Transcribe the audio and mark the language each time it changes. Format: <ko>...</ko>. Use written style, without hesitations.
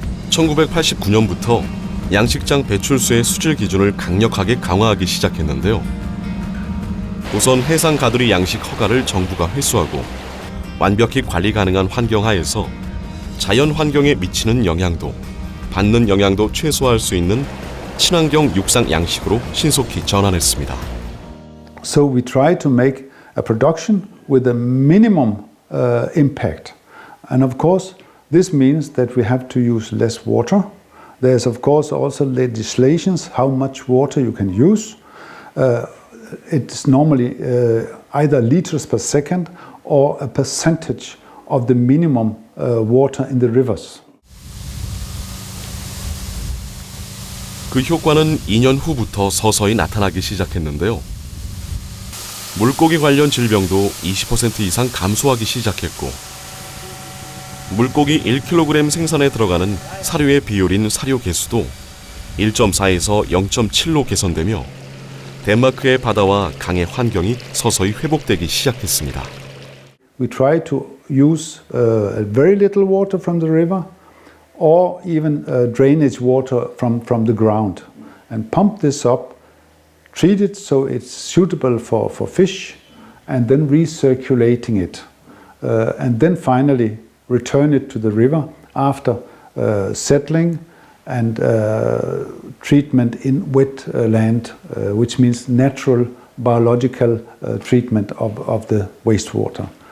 <ko>1989년부터 양식장 배출수의 수질 기준을 강력하게 강화하기 시작했는데요. 우선 해상 가두리 양식 허가를 정부가 회수하고 완벽히 관리 가능한 환경 하에서 자연 환경에 미치는 영향도, 받는 영향도 최소화할 수 있는 친환경 육상 양식으로 신속히 전환했습니다.</ko> <en>So we try to make a production with a minimum impact. And of course, this means that we have to use less water. There's of course also legislations how much water you can use. It's normally either liters per second or a percentage of the minimum water in the rivers.</en> <ko>그 효과는 2년 후부터 서서히 나타나기 시작했는데요. 물고기 관련 질병도 20% 이상 감소하기 시작했고, 물고기 1kg 생산에 들어가는 사료의 비율인 사료 개수도 1.4에서 0.7로 개선되며 덴마크의 바다와 강의 환경이 서서히 회복되기 시작했습니다.</ko> <en>We try to use very little water from the river or even drainage water from the ground and pump this up, treat it so it's suitable for fish and then recirculating it and then finally return it to the river after settling and treatment in wet land, which means natural biological treatment of the wastewater.</en>